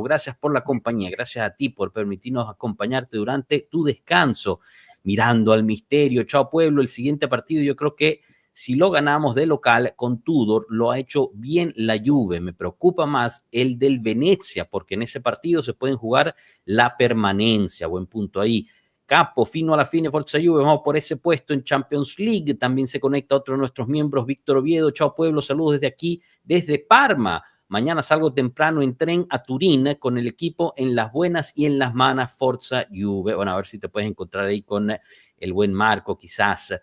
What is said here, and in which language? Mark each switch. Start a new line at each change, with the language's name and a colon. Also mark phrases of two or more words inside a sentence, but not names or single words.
Spanish: Gracias por la compañía, gracias a ti por permitirnos acompañarte durante tu descanso. Mirando al misterio, chao pueblo, el siguiente partido yo creo que si lo ganamos de local con Tudor, lo ha hecho bien la Juve. Me preocupa más el del Venecia, porque en ese partido se pueden jugar la permanencia. Buen punto ahí.
Italian: Capo, fino alla fine, Forza Juve,
Spanish: vamos por ese puesto en Champions League. También se conecta otro de nuestros miembros, Víctor Oviedo. Chao pueblo, saludos desde aquí, desde Parma. Mañana salgo temprano en tren a Turín con el equipo en las buenas y en las malas, Forza Juve. Bueno, a ver si te puedes encontrar ahí con el buen Marco, quizás.